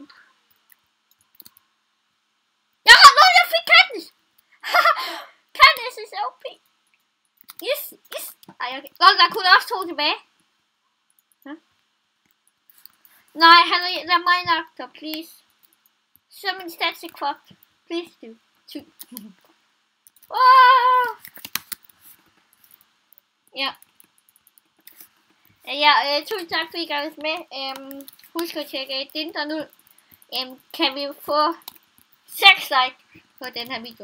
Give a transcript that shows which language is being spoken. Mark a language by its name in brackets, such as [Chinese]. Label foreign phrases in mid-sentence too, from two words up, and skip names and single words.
[Danish] Jeg fik Katniss. [English] Katniss is OP. Yes. [Danish] Ej, okay. Godt, der kunne også to tilbage. Ja. Nej, han er mig nok, så please. Så min [English] stats [Danish] ikke fucked. [English] Please do. [Danish] Ja. Tusind tak fordi I gik med. Husk at tjekke Dindon ud. Kan vi få 6 likes på den her video?